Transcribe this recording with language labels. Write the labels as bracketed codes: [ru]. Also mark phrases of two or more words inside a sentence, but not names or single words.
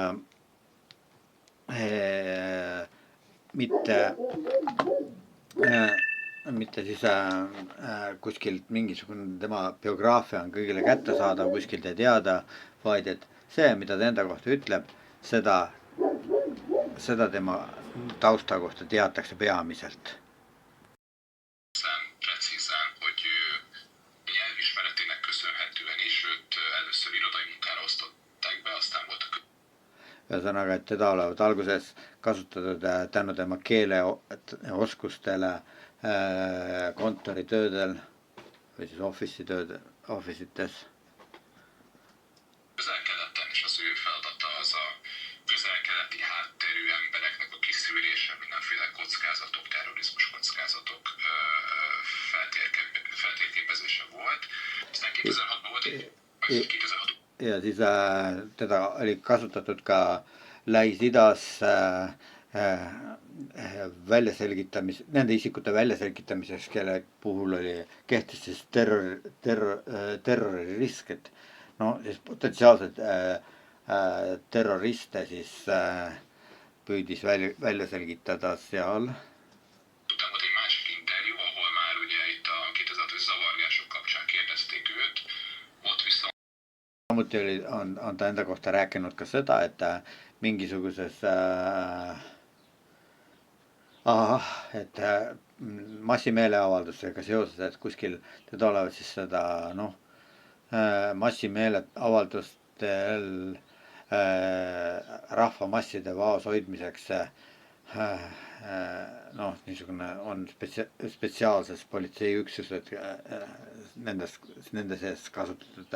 [et] mitte siis kuskilt mingisugune tema biograafia on kõigile kättesaadav, kuskilt ei teada, vaid et see, mida ta enda kohta ütleb, seda tema tausta kohta teatakse peamiselt. [hu] Precízen, hogy nyelvismeretének köszönhetően is őt először irodai munkára osztották be, aztán volt a [et] ühesõnaga, et teda olevat alguses kasutatud tänu tema keeleoskustele kontoritöödel või siis office-ites. [hu] Közel-keleten is az ő feladata az a közel-keleti hátterű embereknek a kiszűrése, mindenféle kockázatok, terrorizmus kockázatok feltérképezése volt. Aztán 2006-ban volt egy 2006 [et] ja siis teda oli kasutatud ka Lähis-Idas nende isikute väljaselgitamiseks, kelle puhul kehtis siis terroririsk, et no siis potentsiaalselt terroriste siis püüdis välja selgitada seal. [hu] Utána volt egy másik interjú, ahol már ugye itt a 2006-os zavargások kapcsán kérdezték őt, ott viszont [et] samuti on ta enda kohta rääkinud ka seda, et mingisuguses massimeeleavaldusega seoses, et kuskil teda olevat siis seda massimeeleavaldustel rahvamasside vaos hoidmiseks niisugune on spetsiaalses politseiüksused nende sees kasutatud.